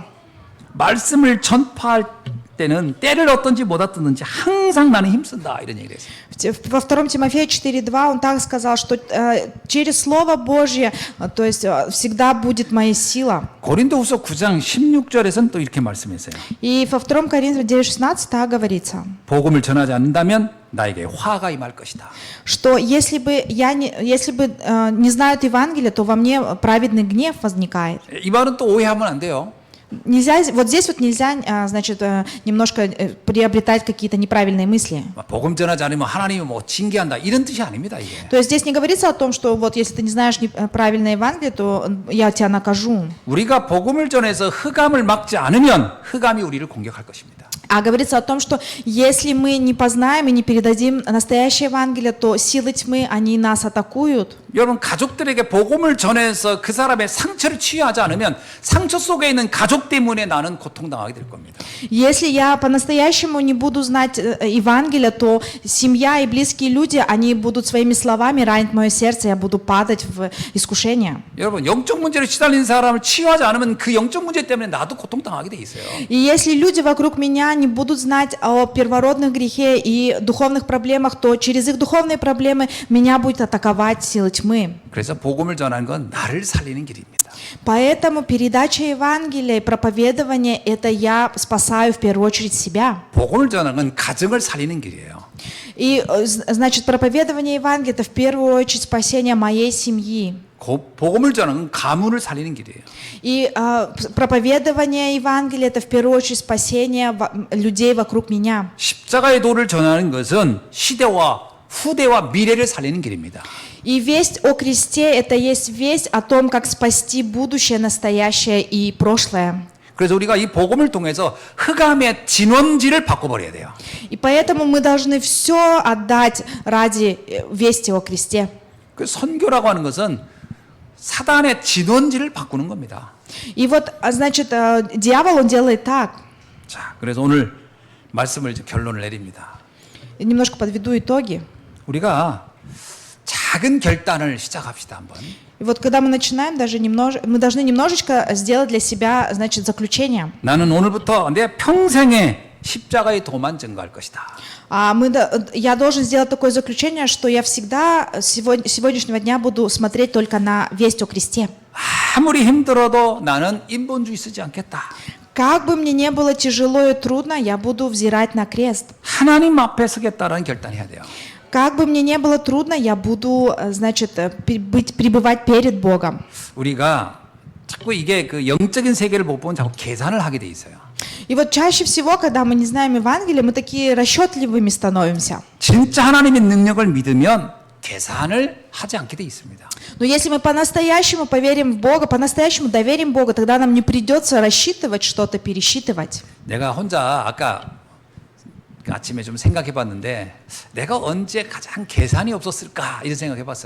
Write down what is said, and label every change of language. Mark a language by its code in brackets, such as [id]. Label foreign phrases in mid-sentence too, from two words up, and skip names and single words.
[ko] 말씀을 전파할 때는 때를 어떤지 못 어떤지 항상 나는 힘쓴다 이런 얘기를 했어요. [ru] Во 2 Тимофея 4:2 он так сказал, что через Слово Божье, то есть всегда будет моя сила. [ko] 고린도후서 9장 16절에서는 또 이렇게 말씀했어요. [ru] И во 2 Коринфянам 9:16 так говорится, [ko] 복음을 전하지 않는다면 나에게 화가 임할 것이다. [ru] что если бы не знают Евангелие, то во мне праведный гнев возникает. [ko] 이 말은 또 오해하면 안 돼요. [ru] Нельзя, вот здесь вот нельзя, значит, немножко приобретать какие-то неправильные мысли. [ko] 복음 전하지 않으면 하나님이 뭐 징계한다 이런 뜻이 아닙니다 이게. [ru] То есть здесь не говорится о том, что вот если ты не знаешь правильное Евангелие, то я тебя накажу. [ko] 우리가 복음을 전해서 흑암을 막지 않으면 흑암이 우리를 공격할 것입니다. [ru] А говорится о том, что если мы не познаем и не передадим настоящее Евангелие, то силы тьмы, они нас атакуют. [ko] 여러분 가족들에게 복음을 전해서 그 사람의 상처를 치유하지 않으면 상처 속에 있는 가족 때문에 나는 고통당하게 될 겁니다. [ru] Если я по-настоящему не буду знать Евангелие, то семья и близкие люди, они будут своими словами ранить мое сердце, я буду падать в искушение. [ko] 여러분 영적 문제를 시달리는 사람을 치유하지 않으면 그 영적 문제 때문에 나도 고통당하게 돼 있어요. [ru] И если люди вокруг меня не будут знать о первородных грехе и духовных проблемах, то через их духовные проблемы меня будет атаковать силы тьмы. [ko] 그래서 복음을 전하는 건 나를 살리는 길입니다. [ru] Поэтому передача Евангелия и проповедование – это я спасаю в первую очередь себя. [ko] 복음을 전하는 건 가정을 살리는 길이에요. [ru] И, значит, проповедование Евангелия – это в первую очередь спасение моей семьи. [ko] 복음을 전하는 건 가문을 살리는 길이에요. [ru] И проповедование Евангелия – это в первую очередь спасение людей вокруг меня. [ko] 십자가의 도를 전하는 것은 시대와 후대와 미래를 살리는 길입니다. [ru] И весть о кресте – это есть весть о том, как спасти будущее, настоящее и прошлое. [ko] 그래서 우리가 이 복음을 통해서 흑암의 진원지를 바꿔버려야 돼요. [ru] И поэтому мы должны все отдать ради вести о кресте. [ko] 그 선교라고 하는 것은 사단의 진원지를 바꾸는 겁니다. [ru] И вот, значит, дьявол, он делает так. [ko] 자, 그래서 오늘 말씀을 이제 결론을 내립니다. [ru] Немножко подведу итоги. [ko] 우리가 작은 결단을 시작합시다 한번. [ru] И вот когда мы начинаем, мы должны немножечко сделать для себя, значит, заключение. [ko] 나는 오늘부터 내 평생에 십자가의 도만 증거할 것이다. [ru] Я должен сделать такое заключение, что я всегда с сегодняшнего дня буду смотреть только на весть о кресте. [ko] 아무리 힘들어도 나는 인본주의 쓰지 않겠다. [ru] Как бы мне не было тяжело и трудно, я буду взирать на крест. [ko] 하나님 앞에 서겠다라는 결단해야 돼요. [ru] Как бы мне не было трудно, я буду, значит, пребывать перед Богом. [ko] 우리가 자꾸 이게 그 영적인 세계를 못 보면 자꾸 계산을 하게 돼 있어요. [ru] И вот чаще всего, когда мы не знаем Евангелия, мы такие расчетливыми становимся. [ko] 진짜 하나님의 능력을 믿으면 계산을 하지 않게 돼 있습니다. [ru] Но если мы по-настоящему поверим в Бога, по-настоящему доверим Богу, тогда нам не придется рассчитывать что-то, пересчитывать. [ko] 내가 혼자 아까 아침에 좀 생각해봤는데 내가 언제 가장 계산이 없었을까 이런 생각해봤어요.